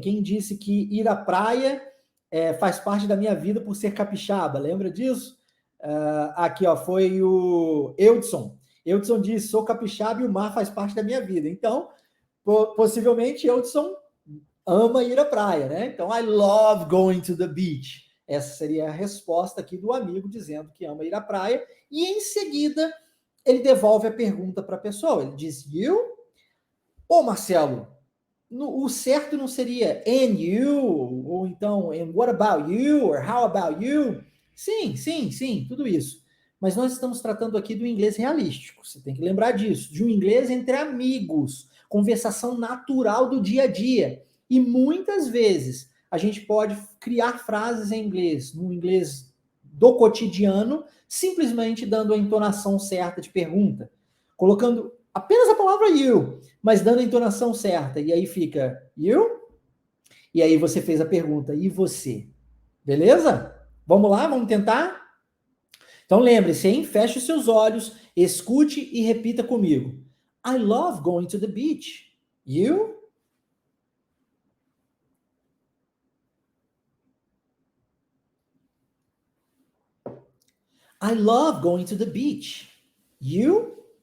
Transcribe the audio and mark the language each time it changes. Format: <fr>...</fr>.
<pt>Quem disse que ir à praia faz parte da minha vida por ser capixaba? Lembra disso? Aqui, ó, foi o Eudson. Eudson disse: sou capixaba e o mar faz parte da minha vida. Então, possivelmente, Eudson ama ir à praia, né? Então,</pt> <en>I love going to the beach.</en> <pt>Essa seria a resposta aqui do amigo dizendo que ama ir à praia. E em seguida, ele devolve a pergunta para a pessoa. Ele diz: you? Ô, Marcelo, o certo não seria</pt> <en>and you?</en> <pt>Ou então,</pt> <en>and what about you? Or how about you?</en> <pt>Sim, sim, sim, tudo isso. Mas nós estamos tratando aqui do inglês realístico. Você tem que lembrar disso. De um inglês entre amigos. Conversação natural do dia a dia. E muitas vezes a gente pode criar frases em inglês, no inglês do cotidiano, simplesmente dando a entonação certa de pergunta. Colocando apenas a palavra you, mas dando a entonação certa. E aí fica you? E aí você fez a pergunta, e você? Beleza? Vamos lá, vamos tentar? Então lembre-se, hein? Feche os seus olhos, escute e repita comigo.</pt> <en>I love going to the beach. You? I love going to the beach. You?</en>